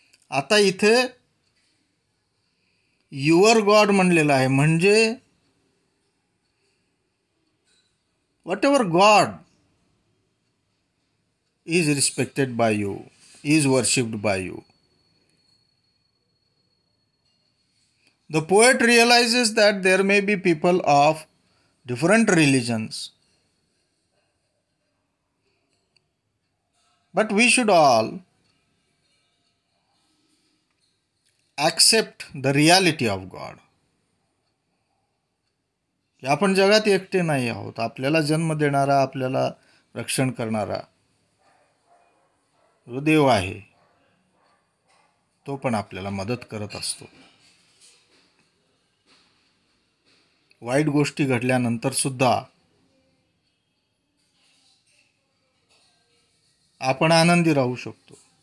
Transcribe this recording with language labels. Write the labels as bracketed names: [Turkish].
[Marathi] आता इथे [English] your god [Marathi] म्हणलेलं आहे, म्हणजे [English] Whatever god is respected by you, is worshipped by you. The poet realizes that there may be people of different religions, but we should all accept the reality of God. [Marathi] आपण जगात एकटे नाही आहोत. आपल्याला जन्म देणारा, आपल्याला रक्षण करणारा जो देव आहे, तो पण आपल्याला मदत करत असतो. वाईट गोष्टी घडल्यानंतर सुद्धा आपण आनंदी राहू शकतो.